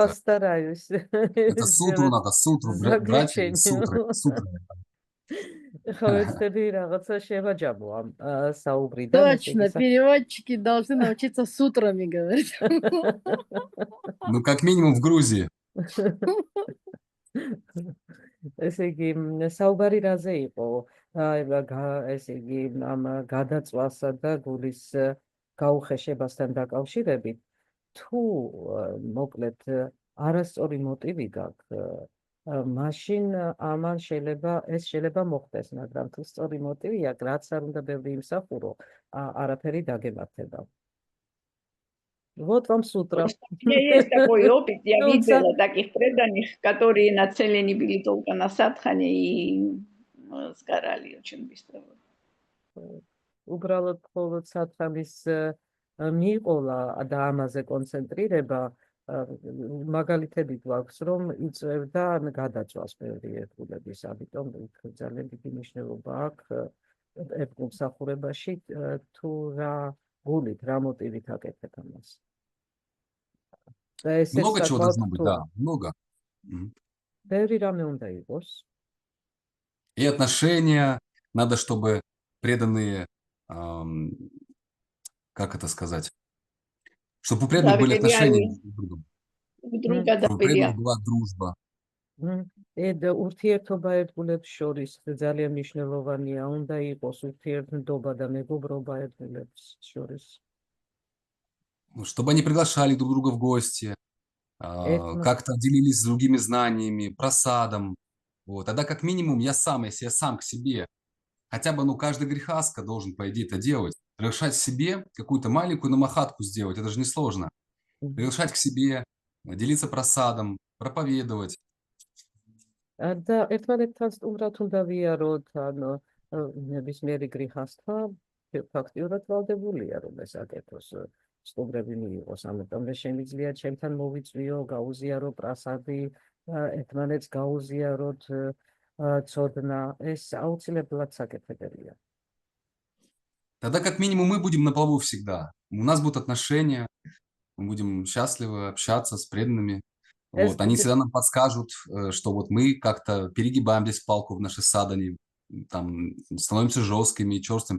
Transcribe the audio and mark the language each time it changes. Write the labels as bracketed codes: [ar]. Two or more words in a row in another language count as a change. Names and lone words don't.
[ru] постараюсь Это сутру надо, сутру брать, сутры. Точно, переводчики должны научиться сутрами говорить. Ну, как минимум в Грузии. [ka] ესე იგი, საუბარი რაზე იყო? ესე იგი, ამ გადაწვასა და გულის გაუხეშებასთან დაკავშირებით, თუ მოკლედ არასწორი მოტივი გაქვს, მაშინ ამან ეს შეიძლება მოხდეს, მაგრამ თუ სწორი მოტივი აქვს, რაც არ უნდა ბევრი იმსახურო, არაფერი დაგემართება. [ru] Вот вам сутра. У меня есть такой опыт, я видела таких преданных, которые нацелены были только на садхане и сгорали очень быстро. [ka] უბრალოდ მხოლოდ სათამის მიყოლა და ამაზე კონცენტრირება მაგალითები გვაქვს, რომ იწევდა გადაწვას ბევრი ერთგულების, ამიტომ ძალიან დიდი მნიშვნელობა აქვს ერთგულსახურებაში, თუ რა გულით, რა მოტივით აკეთებ ამას. [ru] Много чего должно быть, да, много. [ka] ბევრი რამე უნდა იყოს. [ru] И отношения, надо, чтобы преданные, как это сказать, чтобы у преданных были отношения друг с другом. Чтобы у преданных была дружба. [ka] ურთიერთობა ერთგულებს შორის ძალიან მნიშვნელოვანია, უნდა იყოს ურთიერთობა და მეგობრობა ერთგულებს შორის. [ru] Чтобы они приглашали друг друга в гости, как-то делились с другими знаниями, просадом. Вот. Тогда как минимум если я сам к себе, хотя бы каждый грехаска должен, по идее, это делать. Приглашать к себе какую-то маленькую намахатку сделать, это же несложно. Приглашать к себе, делиться просадом, проповедовать. [ka] და ერთმანეთთან სტუმრად უნდა ვიაროთ, ანუ ნებისმიერი გრიჰასთა ფაქტიურად ვალდებულია, რომ ეს აკეთოს, სტუმრები მიიღოს, ამიტომ შემიძლია ჩემთან მოვიწვიო, გაუზიარო პრასადი, ერთმანეთს გაუზიაროთ ცოდნა, ეს აუცილებლად საკეთებელია. [ru] Тогда как минимум мы будем на плаву всегда. У нас будут отношения, мы будем счастливы общаться с преданными. Вот. Они всегда нам подскажут, что вот мы как-то перегибаем здесь палку в нашей садане, там, становимся жесткими, черствыми.